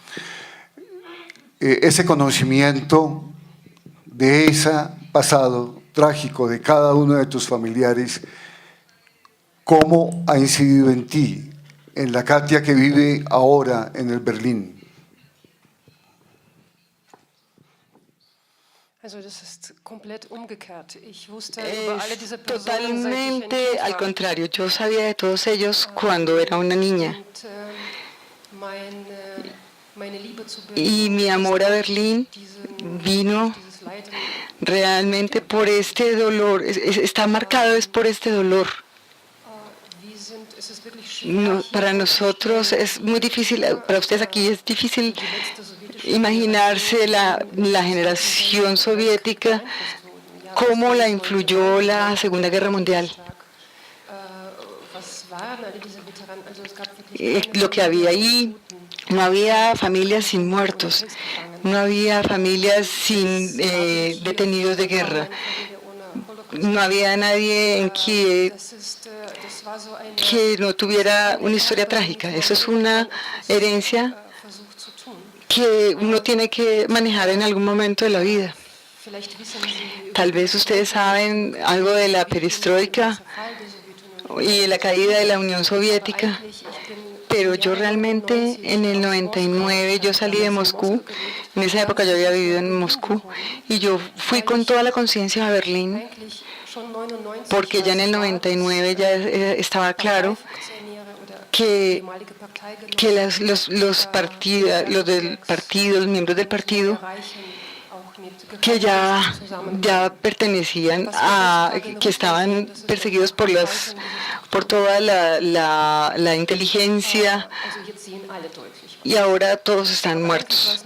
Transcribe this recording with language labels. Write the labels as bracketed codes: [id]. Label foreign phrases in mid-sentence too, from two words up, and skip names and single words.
[es] Ese conocimiento de ese pasado trágico de cada uno de tus familiares, ¿cómo ha incidido en ti, en la Katia que vive ahora en el Berlín? [de] Also das ist komplett umgekehrt. Ich wusste [es] Es [de] über alle diese Personen, seit ich ein [es] totalmente [de] Kind [es] al [de] war. [es] contrario. Yo sabía de todos ellos cuando era una niña. [de] Und meine Liebe zu [es] Y mi amor a Berlín vino [de] dieses Leiden, [es] realmente por este dolor. Está marcado es por este dolor. [de] es ist wirklich [es] No, [de] schwer, [es] para nosotros es muy difícil, para ustedes aquí es difícil [de] die letzte sowjetische [es] imaginarse la generación soviética, cómo la influyó la Segunda Guerra Mundial. [de] was waren alle diese Veteranen? Also es gab wirklich keine [es] Lo que había ahí, no había familias sin muertos, no había familias sin detenidos de guerra, no había nadie en Kiev [de] das war so eine [es] que no tuviera una historia trágica. Eso es una herencia [de] Versuch zu tun. [es] que uno tiene que manejar en algún momento de la vida. [de] Vielleicht wissen Sie [es] Tal vez ustedes saben algo de la perestroika [de] Fall der Sowjetunion. [es] y de la caída de la Unión Soviética, [de] Ich bin [es] pero yo realmente en el 99 yo salí de Moscú, en esa época yo había vivido en Moscú, y yo fui con toda la conciencia a Berlín, [de] eigentlich schon 99 [es] porque ya en el 99 ya estaba claro que los del partido, los miembros del partido, que ya pertenecían a, que estaban perseguidos por toda la inteligencia, y ahora todos están muertos.